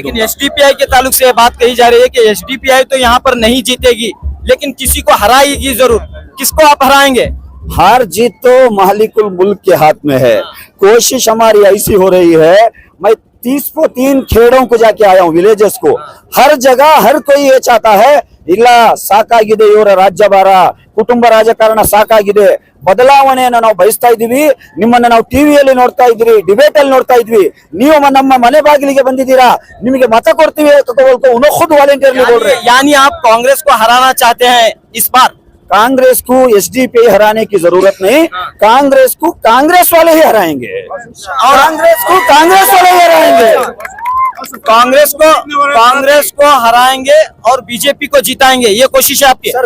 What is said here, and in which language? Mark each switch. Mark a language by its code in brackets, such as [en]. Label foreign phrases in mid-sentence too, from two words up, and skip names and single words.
[hi] लेकिन एसडीपीआई के ताल्लुक से बात कही जा रही है कि एसडीपीआई तो यहाँ पर नहीं जीतेगी, लेकिन किसी को हराएगी जरूर। किसको आप हराएंगे? हार जीत तो मालिकुल मुल्क के हाथ में है। कोशिश हमारी ऐसी हो रही है, मैं 30 खेड़ों को जाके आया हूँ, विलेजेस को। हर जगह हर कोई ये चाहता है, [kn] ಇಲ್ಲ ಸಾಕಾಗಿದೆ ಇವರ ರಾಜ್ಯಭಾರ, ಕುಟುಂಬ ರಾಜಕಾರಣ ಸಾಕಾಗಿದೆ, ಬದಲಾವಣೆಯನ್ನು ನಾವು ಬಯಸ್ತಾ ಇದೀವಿ, ನಿಮ್ಮನ್ನ ನಾವು ಟಿವಿಯಲ್ಲಿ ನೋಡ್ತಾ ಇದ್ರಿ, ಡಿಬೇಟ್ ಅಲ್ಲಿ ನೋಡ್ತಾ ಇದ್ವಿ, ನೀವು ನಮ್ಮ ಮನೆ ಬಾಗಿಲಿಗೆ ಬಂದಿದ್ದೀರಾ, ನಿಮಗೆ ಮತ ಕೊಡ್ತೀವಿ, [hi] उन्हें खुद वॉलंटियरली बोल रहे हैं। यानी आप कांग्रेस को हराना चाहते हैं इस बार? कांग्रेस को एसडीपीआई हराने की जरूरत नहीं, कांग्रेस को कांग्रेस वाले ही हराएंगे, और कांग्रेस को कांग्रेस वाले ही हराएंगे। कांग्रेस को हराएंगे और बीजेपी को जिताएंगे, ये कोशिश है आपकी?